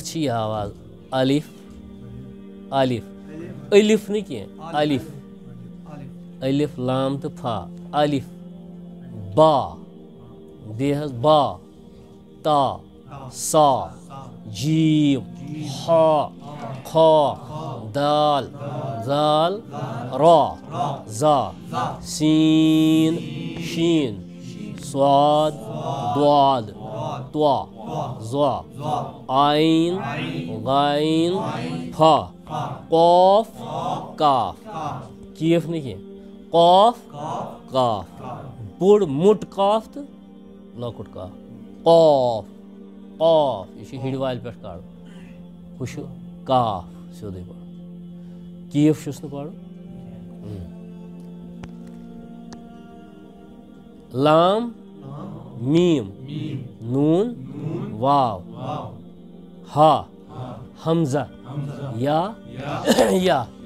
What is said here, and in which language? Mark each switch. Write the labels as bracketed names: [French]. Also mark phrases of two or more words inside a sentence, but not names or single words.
[Kashmiri] چھِ یہِ آواز الف الف الف نہٕ کینٛہہ الف الف لام تہٕ فا الف با بیٚیہِ حظ با تا سا جیٖم ہا خا دال زال را زا سین شین صاد ضاد طا ظا عین غین فا قاف کاف کیف نہٕ کینٛہہ قاف کاف بوٚڑ موٚٹ کاف تہٕ لۄکُٹ کاف قاف قاف یہِ چھُ ہِڑِ والہِ پٮ۪ٹھ کَڑُن ہُہ چھُ کاف سیوٚدُے پَرُن کیف چھُس نہٕ پَرُن لام میٖم نوٗن واو ہا حمزہ یا یا